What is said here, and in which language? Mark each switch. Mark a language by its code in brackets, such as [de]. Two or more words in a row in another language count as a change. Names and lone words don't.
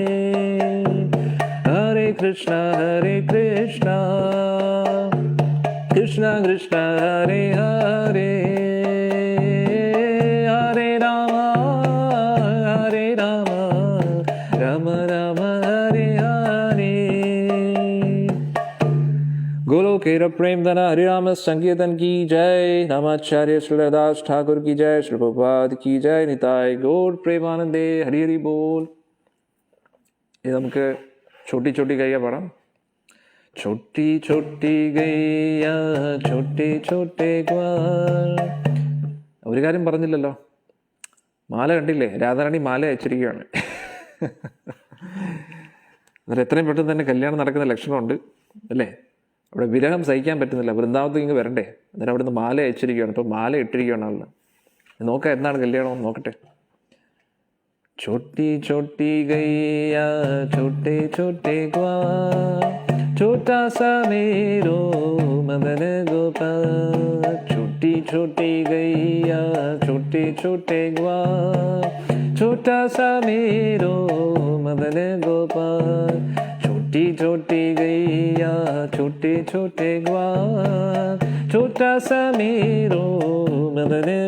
[hi] हरे कृष्णा कृष्णा हरे हरे, हरे राम राम राम हरे हरे। [bn] গোলোকের প্রেমধন [hi] हरिराम संकीर्तन की जय। नामाचार्य श्रीदास ठाकुर की जय। श्री प्रभुपाद की जय। निताय गौर प्रेमानंदे। हरि हरि बोल। [ml] ഇത് നമുക്ക് [hi] छोटी छोटी गैया [ml] പാടാം. [hi] छोटी छोटी गैया छोटे छोटे ഗ്വാൽ. [ml] ഒരു കാര്യം പറഞ്ഞില്ലല്ലോ, മാല കണ്ടില്ലേ? രാധാറാണി മാല അയച്ചിരിക്കുകയാണ്. എന്നിട്ട് എത്രയും പെട്ടെന്ന് തന്നെ കല്യാണം നടക്കുന്ന ലക്ഷണമുണ്ട് അല്ലേ? അവിടെ വിരഹം സഹിക്കാൻ പറ്റുന്നില്ല, വൃന്ദാവനത്തിൽ ഇങ്ങ് വരണ്ടേ? എന്നിട്ട് അവിടുന്ന് മാല അയച്ചിരിക്കുകയാണ്. ഇപ്പോൾ മാല ഇട്ടിരിക്കുകയാണ് ആളിൽ. നോക്കാം എന്താണ് കല്യാണം നോക്കട്ടെ. [hi] छोटी छोटी गैया छोटे छोटे ग्वाल, छोटा सा मेरो मदन गोपाल. छोटी छोटी गैया छोटे छोटे ग्वाल, छोटा सा मेरो मदन गोपाल, छोटी छोटी गैया छोटे छोटे ग्वाल, छोटा सा मेरो मदन